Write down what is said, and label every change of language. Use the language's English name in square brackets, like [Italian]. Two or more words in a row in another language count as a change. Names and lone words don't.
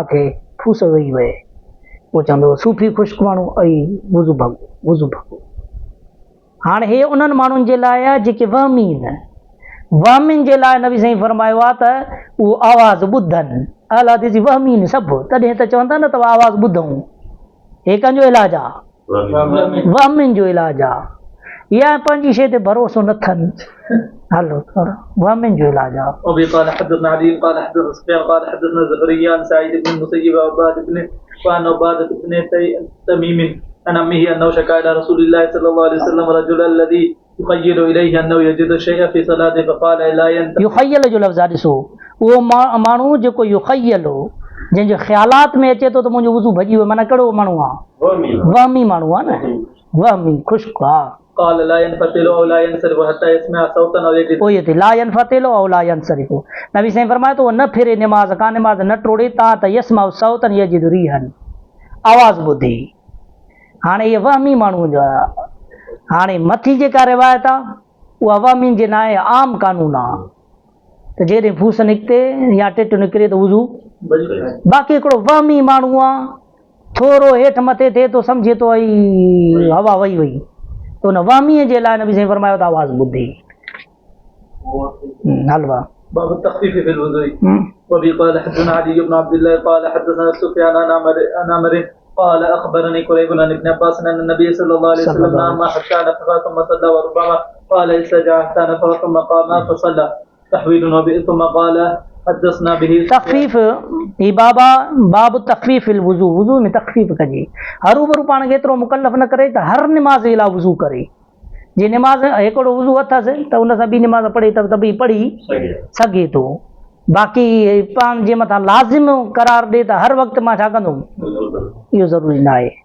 [Sindhi] थिए फूस वेही वए पोइ चवंदो सूफ़ी ख़ुश्क माण्हू अई वुज़ू भॻो हाणे हे उन्हनि माण्हुनि जे लाइ आहे जेके वहमीन जे लाइ नबी साईं फरमायो आहे त उहो आवाज़ ॿुधनि अला जी वहमीन सभु तॾहिं त चवंदा न त आवाज़ ॿुधूं हे कंहिंजो इलाजु आहे वहमीन जो इलाजु आहे या पंहिंजी शइ ते भरोसो न अथनि हलो वहमीन जो इलाजु आहे [Arabic] وبه قال حدثنا علي قال حدثنا سفيان قال حدثنا زهري عن سعيد بن المسيب وعن عبادة بن تميم عن عمه انه شكا الى رسول الله صلى الله عليه وسلم رجل الذي يخيل اليه انه يجد شيئا في صلاته فقال لا ينتهي [Sindhi] युखय्यल जो लफ़्ज़ आहे ॾिसो उहो माण्हू जेको युखय्यल हो जंहिंजे ख़्यालात में अचे थो त मुंहिंजो वुज़ू भॼी वियो माना कहिड़ो माण्हू आहे वहमी माण्हू आहे न वहमी ख़ुश्क आहे [Arabic] قال لا ينفتل او لا ينصرف حتى يسمع صوتا او يجد [Sindhi] पोइ इहे [Arabic] لا ينفتل أو لا ينصرف [Sindhi] नबी साईं फरमायो त उहो न फिरे निमाज़ का निमाज़ न टोड़े ता त [Arabic] يسمع صوتا يجد ريحا [Sindhi] आवाज़ ॿुधी। हाणे इहे वहमी माण्हू जो आहे। हाणे मथी जेका रिवायत आहे उहा वहमी जे न आहे, आम कानून आहे त जेॾे फूस निकिते या टिट निकिरे त वुज़ू। बाक़ी हिकिड़ो वहमी माण्हू आहे, थोरो हेठि मथे थिए थो सम्झे थो वई हवा वई वई, त उन वहमीअ जे लाइ नबी साईं फरमायो त आवाज़ ॿुधी। हलवा [Arabic] باب التخفيف في الوضوء. وبه قال حدثنا علي بن عبد الله قال حدثنا سفيان عن عمر قال اخبرني قريب عن ابن عباس ان النبي صلى الله عليه وسلم نام حتى نفخ ثم صلى وربما قال استجع حتى نفخ ثم قام فصلى تحويل ثم قال حدثنا به [Sindhi] तख़फ़ीफ़ ही बाब तख़फ़ीफ़ वुज़ू, वुज़ू में तख़फ़ीफ़ कजे। हरू भरू पाण खे एतिरो मुकल्लफ़ न करे त हर निमाज़ जे लाइ वुज़ू करे। जे निमाज़ हिकिड़ो वुज़ू अथसि त उन सां ॿी निमाज़ पढ़े त बि पढ़ी सघे थो। बाक़ी पाण जे मथां लाज़िम करार ॾे त हर वक़्तु मां छा कंदुमि, इहो ज़रूरी न आहे।